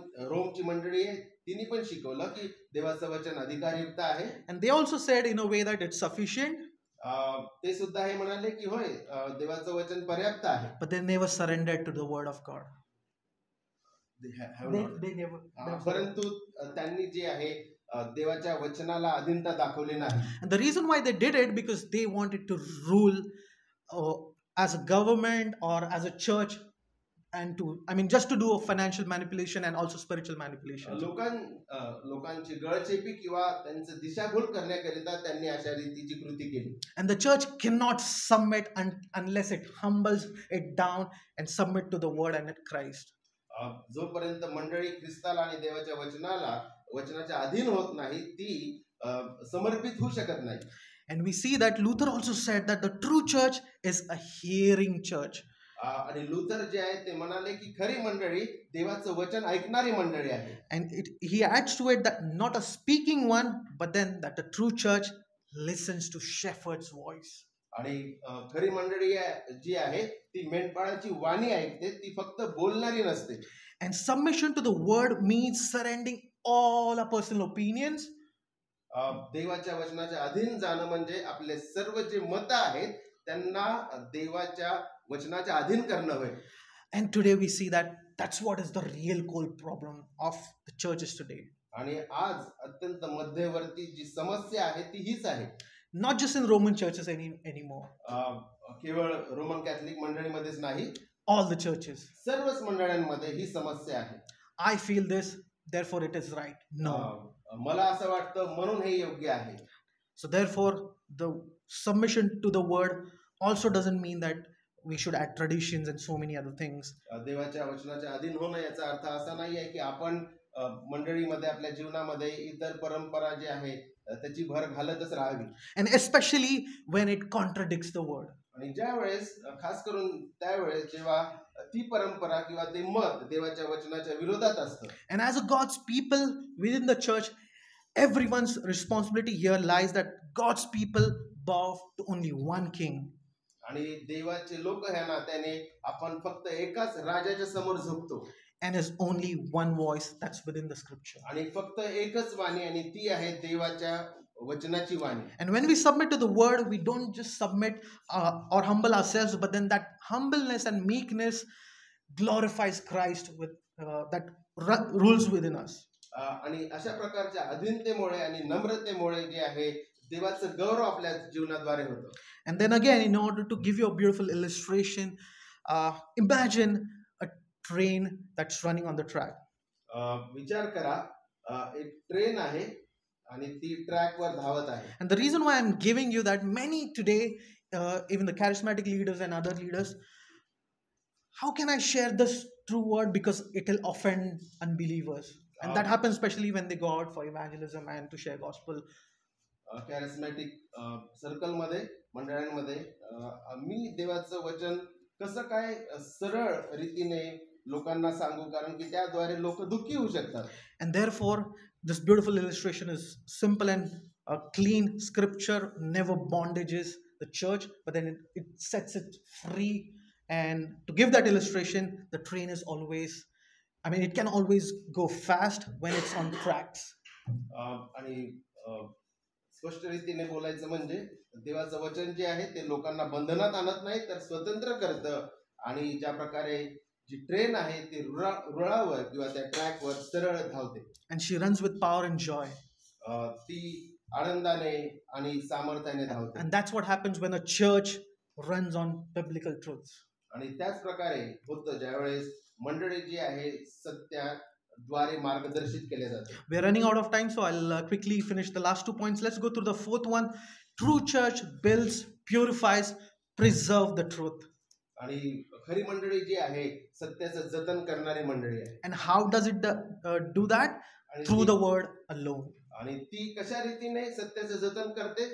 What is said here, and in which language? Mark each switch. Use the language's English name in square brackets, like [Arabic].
[Marathi] रोमची मंडळी आहे तिने पण शिकवलं की देवाचं वचन अधिकारयुक्त आहे. [English] And they also said in a way that it's sufficient. [Marathi] ते सुद्धा हे म्हणाले की होय देवाचं वचन पर्याप्त आहे. [English] But they never surrendered to the word of God. They never. [Marathi] परंतु त्यांनी जे आहे देवाच्या वचनाला अधीनता दाखवली नाही. [English] And the reason why they did it because they wanted to rule as a government or as a church, and just to do a financial manipulation and also spiritual manipulation. [Marathi] लोकांची गळचेपी किंवा त्यांचं दिशाभूल करण्याकरिता त्यांनी अशा रीतीची कृती केली. [English] And the church cannot submit unless it humbles it down and submit to the word and Christ. [Marathi] जोपर्यंत मंडळी ख्रिस्ताला आणि देवाच्या वचनाच्या अधीन होत नाही ती समर्पित होऊ शकत नाही. [English] And we see that Luther also said that the true church is a hearing church. [Marathi] आणि लुथर जे आहे ते म्हणाले की खरी मंडळी देवाचं वचन ऐकणारी मंडळी आहे. [English] And he adds to it that not a speaking one, but then that the true church listens to shepherd's voice. [Marathi] आणि खरी मंडळी जी आहे ती मेंढपाळाची वाणी ऐकते, ती फक्त बोलणारी नसते. [English] And submission to the word means surrendering all our personal opinions. [Marathi] देवाच्या वचनाच्या अधीन जाणं म्हणजे आपले सर्व जे मत आहेत त्यांना देवाच्या वचनाच्या अधीन करणं होय. [English] And today we see that that's what is the real core problem of the churches today. [Marathi] आणि आज अत्यंत मध्यवर्ती जी समस्या आहे ती हीच आहे. [English] Not just in Roman churches anymore. [Marathi] केवळ रोमन कॅथलिक मंडळीमध्येच नाही, [English] all the churches. [Marathi] सर्वच मंडळांमध्ये ही समस्या आहे. [English] I feel this, therefore it is right. No. [Marathi] मला असं वाटतं म्हणून हे योग्य आहे. [English] So therefore the submission to the word also doesn't mean that we should add traditions and so many other things. [Marathi] देवाच्या वचनाच्या अधीन होणं याचा अर्थ असा नाही आहे की आपण मंडळीमध्ये आपल्या जीवनामध्ये इतर परंपरा जी आहे त्याची भर घालतच राहावी. [English] And especially when it contradicts the word. [Marathi] आणि ज्या वेळेस खास करून त्यावेळेस जेव्हा ती परंपरा किंवा ते मत देवाच्या वचनाच्या विरोधात असतं. [English] And as a God's people within the church, everyone's responsibility here lies that God's people bow to only one king. [Marathi] आणि देवाचे लोक ह्या नात्याने आपण फक्त एकाच राजाच्या समोर झुकतो. [English] And there's only one voice that's within the scripture. [Marathi] आणि फक्त एकच वाणी आणि ती आहे देवाच्या वचनाची वाणी. [English] And when we submit to the word, we don't just submit or humble ourselves, but then that humbleness and meekness glorifies Christ with that rules within us. [Marathi] आणि अशा प्रकारच्या अधीनतेमुळे आणि नम्रतेमुळे जे आहे देवाचं गौरव आपल्या जीवनाद्वारे होतं. [English] And then again, in order to give you a beautiful illustration, imagine a train that's running on the track. [Marathi] विचार करा एक ट्रेन आहे आणि ती ट्रॅकवर धावत आहे. [English] And the reason why I'm giving you that, many today, even the charismatic leaders and other leaders, how can I share this true word because it will offend unbelievers? And that happens especially when they go out for evangelism and to share gospel. [Marathi] कॅरिस्मॅटिक सर्कलमध्ये मंडळांमध्ये मी देवाचं वचन कसं काय सरळ रीतीने लोकांना सांगू, कारण की त्याद्वारे लोक दुःखी होऊ शकतात. [English] And therefore, this beautiful illustration is simple and clean. Scripture never bondages the church, but then it sets it free. And to give that illustration, the train is always, it can always go fast when it's on tracks. [Marathi] आणि स्पष्ट रीतीने बोलायचं म्हणजे देवाचं वचन जे आहे ते लोकांना बंधनात आणत नाही तर स्वतंत्र करतं. आणि ज्या प्रकारे जी ट्रेन आहे ती रुळावर किंवा त्या ट्रॅकवर सरळ धावते. [English] And she runs with power and joy. [Marathi] ती आनंदाने आणि सामर्थ्याने धावते. [English] And that's what happens when a church runs on biblical truths. [Marathi] आणि त्याच प्रकारे होतं ज्यावेळेस मंडळी जी आहे सत्याद्वारे मार्गदर्शित केले जाते. [English] We're running out of time, so I'll quickly finish the last 2 points. Let's go through the fourth one. True church builds, purifies, preserve the truth. [Marathi] आणि खरी मंडळी जी आहे सत्याचं जतन करणारी मंडळी आहे. [English] And how does it do that? Through the word alone. [Marathi] आणि ती कशा रीतीने सत्याचं जतन करते?